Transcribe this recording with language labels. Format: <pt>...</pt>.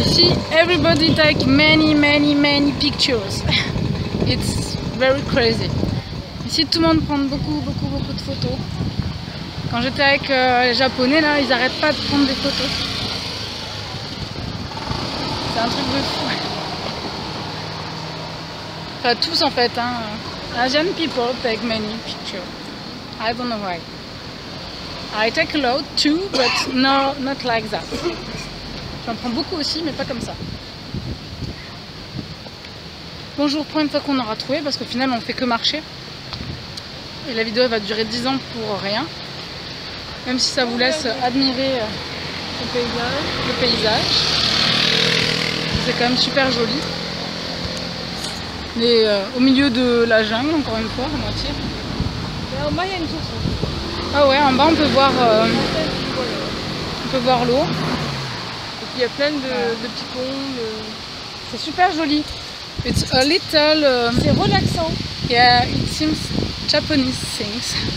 <en>Ici, everybody take many pictures. It's very crazy.</en> <fr>Ici, tout le monde prend beaucoup de photos. Quand j'étais avec les Japonais, là, ils n'arrêtent pas de prendre des photos. C'est un truc de fou. Enfin, tous en fait. Hein.</fr> <en>Asian people take many pictures. I don't know why. I take a lot too, but no, not like that.</en> <fr>J'en prends beaucoup aussi, mais pas comme ça. Bon, je vous reprends une fois qu'on aura trouvé, parce qu'au final, on fait que marcher. Et la vidéo elle va durer 10 ans pour rien. Même si ça vous laisse admirer le paysage. C'est quand même super joli. Mais au milieu de la jungle, encore une fois, à moitié. En bas, il y a une source. Ah ouais, en bas, on peut voir l'eau. Et puis il y a plein de petits ponts. C'est super joli.</fr> <en>It's a little...</en> <fr>C'est relaxant.</fr> <en>Yeah, it seems Japanese things.</en>